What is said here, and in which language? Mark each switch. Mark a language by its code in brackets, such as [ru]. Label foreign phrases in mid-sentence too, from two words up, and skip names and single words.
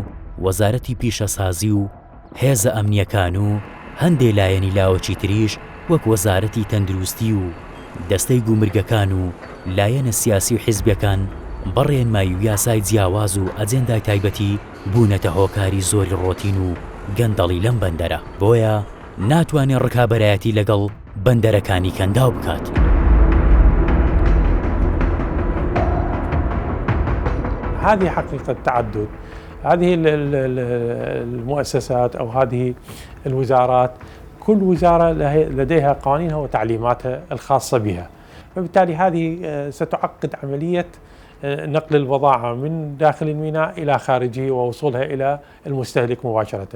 [ckb] وەزارەتی پیشەسازی و هێزە ئەمنیەکان و هەندێک لایەنی لاوەچی تریش وەک وەزارەتی تەندروستی و دەستەی گومرگەکان و لایەنە سیاسی و حیزبیەکان بەڕێنمایی و یاسای جیاواز و ئەجێندای تایبەتی بوونەتە هۆکاری زۆری ڕۆتین و گەندەڵی لەم بەندەرە، بۆیە ناتوانێت ڕکابەرایەتی لەگەڵ بەندەرەکانی کەنداو بکات. [ar] هذه حقيقة التعدد. هذه المؤسسات أو هذه الوزارات كل وزارة لديها قوانينها وتعليماتها الخاصة بها، فبالتالي هذه ستعقد عملية نقل البضاعة من داخل الميناء إلى خارجه ووصولها إلى المستهلك مباشرة.